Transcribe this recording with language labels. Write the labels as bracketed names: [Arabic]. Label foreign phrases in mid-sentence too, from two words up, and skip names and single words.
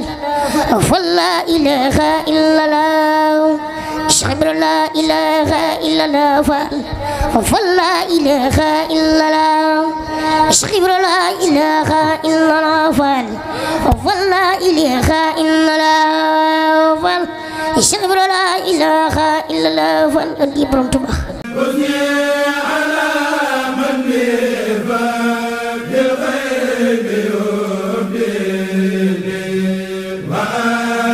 [Arabic] فلا إله إلا الله خبر لا إله إلا الله فعل. فلا إله إلا الله خبر لا إله إلا الله فعل. فلا إله إلا الله فعل. Cheikh Ibra لا إله إلا الله wal adi borom Tuuba wa